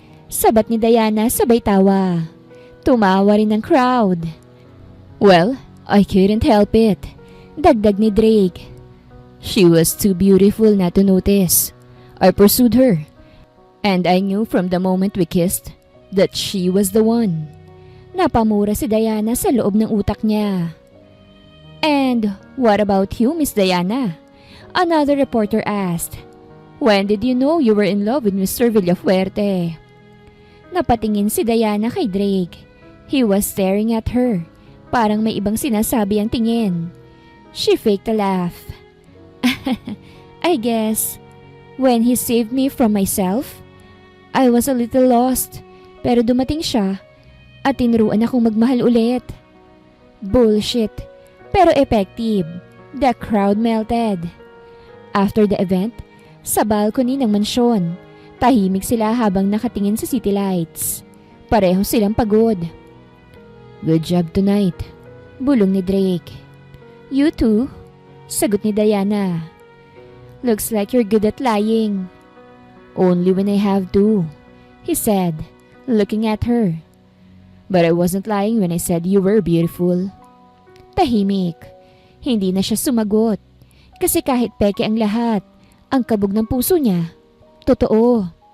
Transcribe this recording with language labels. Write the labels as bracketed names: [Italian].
[Filipino] Sabat ni Diana sabay tawa. Tumawa rin ang crowd. [English] Well, I couldn't help it. [Filipino] Dagdag ni Drake. [English] She was too beautiful not to notice. I pursued her. And I knew from the moment we kissed that she was the one. [Filipino] Napamura si Diana sa loob ng utak niya. [English] And what about you, Miss Diana? Another reporter asked. When did you know you were in love with Mr. [Filipino] Villafuerte? Napatingin si Diana kay Drake. [English] He was staring at her. [Filipino] Parang may ibang sinasabi ang tingin. [English] She faked a laugh. I guess, when he saved me from myself, I was a little lost. [Filipino] Pero dumating siya at tinuruan akong magmahal ulit. Bullshit. Pero effective. [English] The crowd melted. After the event, [Filipino] sa balcony ng mansyon, tahimik sila habang nakatingin sa city lights. Pareho silang pagod. [English] Good job tonight, [Filipino] bulong ni Drake. [English] You too, [Filipino] sagot ni Diana. [English] Looks like you're good at lying. Only when I have to, he said, looking at her. But I wasn't lying when I said you were beautiful. [Filipino] Tahimik. Hindi na siya sumagot. Kasi kahit peke ang lahat, ang kabog ng puso niya, totoo.